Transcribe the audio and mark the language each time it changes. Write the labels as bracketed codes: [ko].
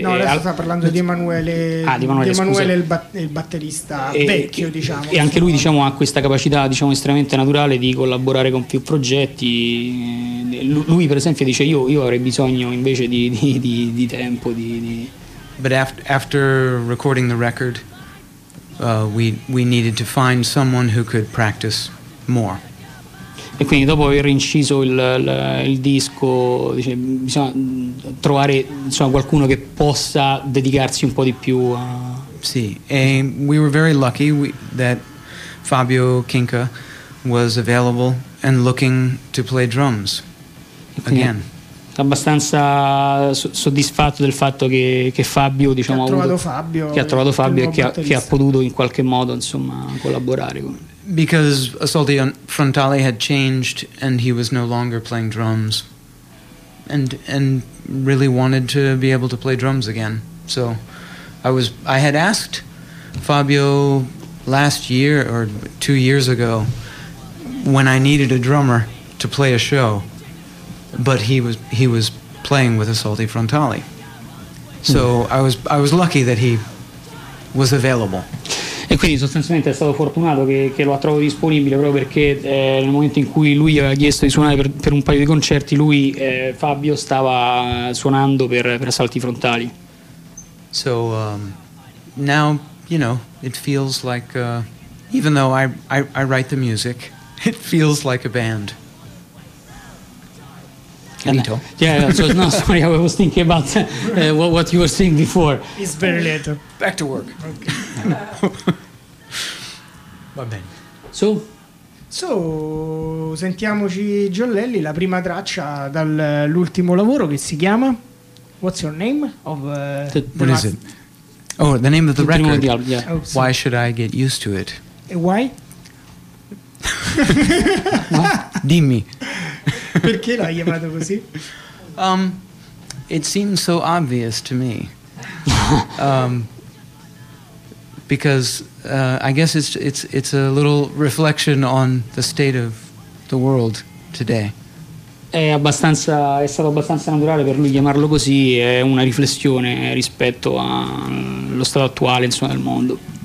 [it] No, adesso sta parlando di Emanuele. Ah, di Emanuele, il batterista vecchio, diciamo. E anche lui, diciamo, ha questa capacità, diciamo, estremamente naturale di collaborare con più progetti. Lui, per esempio, dice: io avrei bisogno invece di tempo. [en] But after recording the record, we needed to find someone who could practice more. [it] E quindi dopo aver inciso il disco, dice, bisogna trovare, insomma, qualcuno che possa dedicarsi un po' di più a... Sì, e [en] we were very lucky that Fabio Kinka was available and looking to play drums again. [it] Abbastanza soddisfatto del fatto che Fabio, diciamo, che ha trovato Fabio e che ha potuto in qualche modo, insomma, collaborare con... [en] Because Assolti Frontali had changed and he was no longer playing drums and really wanted to be able to play drums again. So I had asked Fabio last year or 2 years ago when I needed a drummer to play a show. But he was playing with Assolti Frontali, so I was lucky that he was available. [it] E quindi sostanzialmente è stato fortunato che lo ha trovato disponibile, proprio perché nel momento in cui lui aveva chiesto di suonare per un paio di concerti, lui, Fabio, stava suonando per Assolti Frontali. [en] So now, you know, it feels like even though I write the music, it feels like a band. Sorry, I was thinking about what you were saying before. It's very late. Back to work. [it] Va bene. [en] So, [it] sentiamoci Giollelli, la prima traccia dall'ultimo lavoro, che si chiama... [en] What's your name? What is it? Oh, the name of the record. Album, yeah. Oh, why should I get used to it? Why? [it] Dimmi. Perché l'hai chiamato così? [en] It seems so obvious to me. Because I guess it's a little reflection on the state of the world today. [it] È stato abbastanza naturale per lui chiamarlo così, è una riflessione rispetto allo stato attuale, insomma, del mondo.